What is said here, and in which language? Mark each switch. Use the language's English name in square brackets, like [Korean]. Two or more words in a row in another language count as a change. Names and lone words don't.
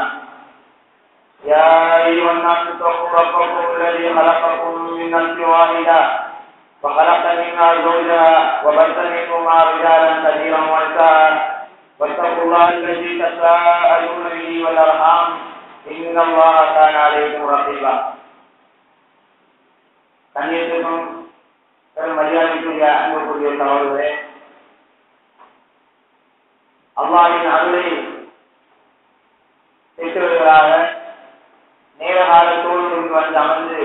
[Arabic] يا أيها الناس اتقوا ربكم الذي خلقكم من نفس واحدة وخلق منها زوجها وبث منهما رجالا كثيرا ونساء واتقوا الله الذي تساءلون به والأرحام إن الله كان عليكم رقيبا. [Tamil] கண்ணியத்துக்கும் மரியாதைக்குரிய அன்புக்குரிய சகோதரர்களே, அல்லாஹ்வின் அருளை பெற்றவர்களாக நேர காலத்தோடு வந்து அமர்ந்து